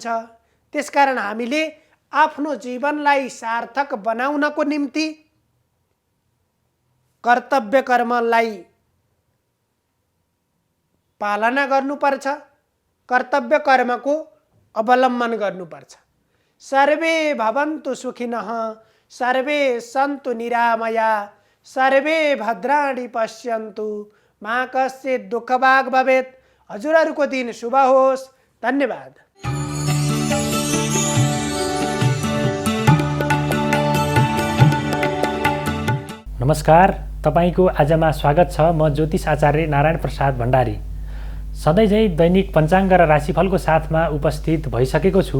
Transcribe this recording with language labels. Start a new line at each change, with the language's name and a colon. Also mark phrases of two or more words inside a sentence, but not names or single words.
Nepali: त्यसकारण हामीले आफ्नो जीवनलाई सार्थक बनाउनको निम्ति कर्तव्य कर्मलाई पालना गर्नुपर्छ, कर्तव्य कर्मको अवलम्बन गर्नुपर्छ।
Sanskrit: सर्वे भवन्तु सुखिनः, सर्वे सन्तु निरामया, सर्वे भद्राणि पश्यन्तु, मा कश्चित् दुःखभाग् भवेत्।
Nepali: हजुरहरूको दिन शुभ होस्। धन्यवाद। नमस्कार, तपाईको आजमा स्वागत छ। म ज्योतिष आचार्य नारायण प्रसाद भण्डारी सधैँझै दैनिक पञ्चाङ्ग र राशिफलको साथमा उपस्थित भइसकेको छु।